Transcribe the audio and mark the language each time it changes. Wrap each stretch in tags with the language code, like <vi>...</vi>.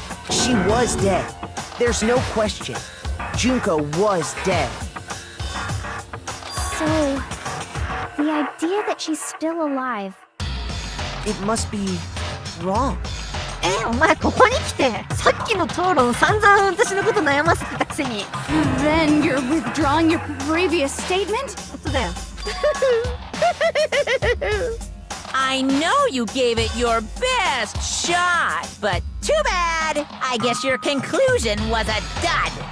<en>She was dead. There's no question. Junko was dead. So, the idea that she's still alive. It must be wrong.</en> <ja>お前ここに来てさっきの討論散々私のこと悩ませてたくせに</ja> <en>Then you're withdrawing your previous statement?</en> <ja>本当だよ</ja> <en>I know you gave it your best shot, but too bad. I guess your conclusion was a dud.</en>